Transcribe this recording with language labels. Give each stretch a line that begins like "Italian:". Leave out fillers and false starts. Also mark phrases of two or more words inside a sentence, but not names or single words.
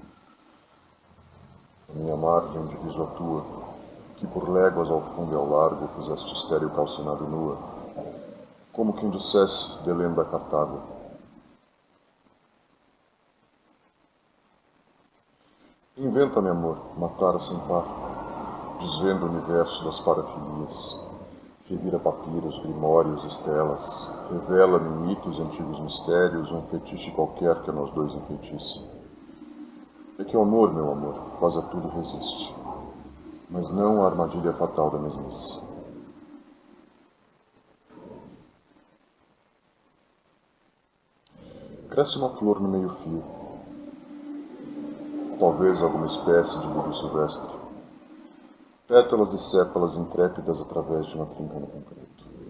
Portuguese: A minha margem diviso a tua, que por léguas ao fundo e ao largo fizeste estéril calcinada e nua, como quem dissesse,
Latin: delenda Cartago.
Portuguese: Inventa-me, amor, matar sem par, desvenda o universo das parafilias, revira papiros, grimórios, estelas, revela-me mitos e antigos mistérios, um fetiche qualquer que a nós dois enfeitice. É que o amor, meu amor, quase a tudo resiste, mas não a armadilha fatal da mesmice. Cresce uma flor no meio-fio, talvez alguma espécie de lírio silvestre, pétalas e sépalas intrépidas através de uma trinca no concreto.